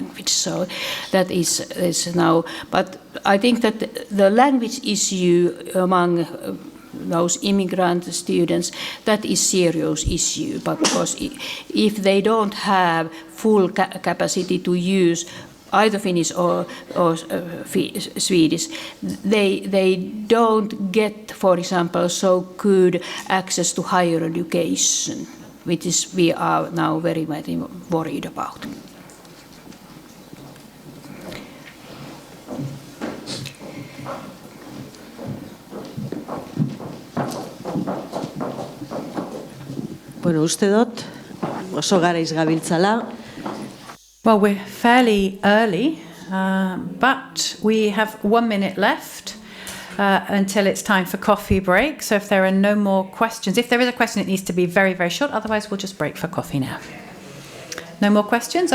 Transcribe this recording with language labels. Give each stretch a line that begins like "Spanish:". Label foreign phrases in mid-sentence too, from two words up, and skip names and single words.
English: So that is now, but I think that the language issue among those immigrant students, that is serious issue, because if they don't have full capacity to use either Finnish or Swedish, they don't get, for example, so good access to higher education, which is we are now very much worried about.
Basque: Bueno, uste dut, oso garaiz gabiltzala.
English: Well, we're fairly early, but we have 1 minute left until it's time for coffee break. So if there are no more questions, if there is a question, it needs to be very, very short. Otherwise, we'll just break for coffee now. No more questions?